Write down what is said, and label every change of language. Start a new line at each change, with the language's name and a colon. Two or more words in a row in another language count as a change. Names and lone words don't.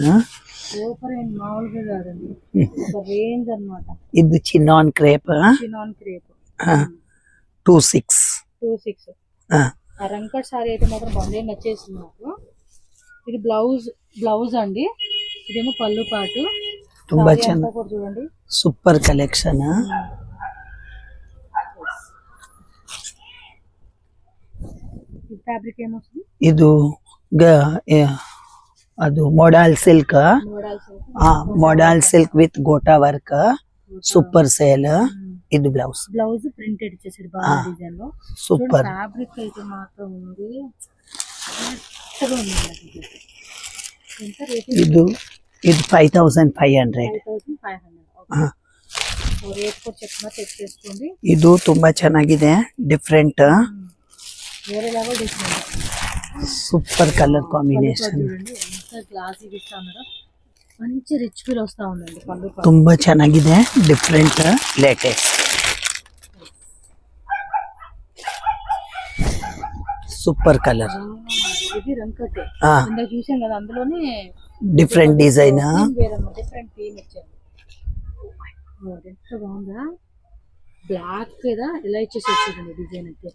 English: super and
Telugu: మామూలుగా కాదండి, ఒక రేంజ్ అన్నమాట. ఇది చిన్నాన్ క్రేప్, 26. ఆ రంకట్ సారీ అయితే మాత్రం బాగుంది, నచ్చేసింది నాకు. ఇది బ్లౌజ్ అండి, ఇదేమో పళ్ళు పాటు.
Kannada: ತುಂಬಾ ಚೆನ್ನಾಗಿ
Telugu: చూడండి,
English: super collection.
Telugu: ఫ్యాబ్రిక్ ఏమొస్తుంది?
Kannada: ಇದು ಅದು
English: modal silk, modal silk with gota work, super sale.
Telugu: ఇది బ్లౌజ్ ప్రింటెడ్ ఇచ్చేసాడు బాగా డిజైన్ లో. సూపర్ ఫ్యాబ్రిక్ అయితే మాత్రం ఉంది. ఇది 5500. రేట్ కూడా చెప్పినా చెక్ చేసుకోండి.
Kannada: ಇದು ತುಂಬಾ ಚೆನ್ನಾಗಿದೆ, ಡಿಫ್ರೆಂಟ್,
Telugu: వేరే
English: level different. super colour combination.
Telugu: చూడండి ఎంత గ్లాసీగా ఇస్తా ఉన్నారో, మంచి
English: rich feel
Telugu: వస్తా ఉందండి. పళ్ళు
Kannada: ತುಂಬಾ ಚೆನ್ನಾಗಿದೆ, ಡಿಫ್ರೆಂಟ್,
English: latest, super colour.
Telugu: ఇది రంకట్ ఇందాక చూసాం కదా, అందులోనే
English: different design, different theme
Telugu: ఇచ్చారు. ఎంత బాగుందా, బ్లాక్ కదా ఇలా ఇచ్చేసి వచ్చేదండి డిజైన్ అయితే.